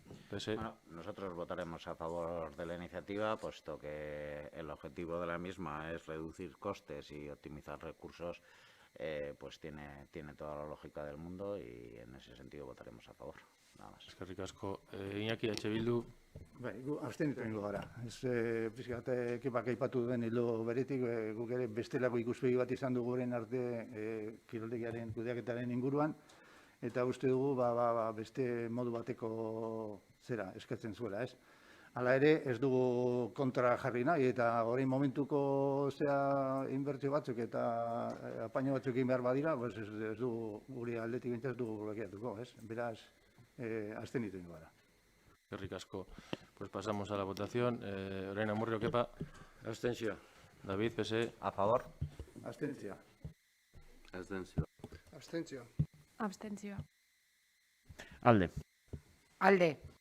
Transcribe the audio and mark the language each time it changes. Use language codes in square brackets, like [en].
[es] Bueno, nosotros votaremos a favor de la iniciativa, puesto que el objetivo de la misma es reducir costes y optimizar recursos, pues tiene toda la lógica del mundo y en ese sentido votaremos a favor. Nada más. [eu] Eskerrik asko. Iñaki, Bildu. Bai, gu abstenitu egingo gara. Ez pixkat Kepak aipatu duen hilo beretik, guk ere bestelako ikuspegi bat izan dugu orain arte kiroldegiaren kudeaketaren inguruan, eta uste dugu beste modu bateko eskatzen zuela, ez? Hala ere, ez dugu kontra jarri nahi, eta orain momentuko inbertsio batzuk eta apaino batzuk egin behar badira, pues ez dugu, guri aldetik bintzat ez dugu blokeatuko, ez? Beraz, abstenitu ingo gara. Eskerrik asko. [es] Pues pasamos a la votación. [eu] Orain Amurrio, Kepa. Abstentzioa. David, PSE. [es] A favor. [eu] Abstentzia. Abstentzioa. Abstentzioa. Alde. Alde.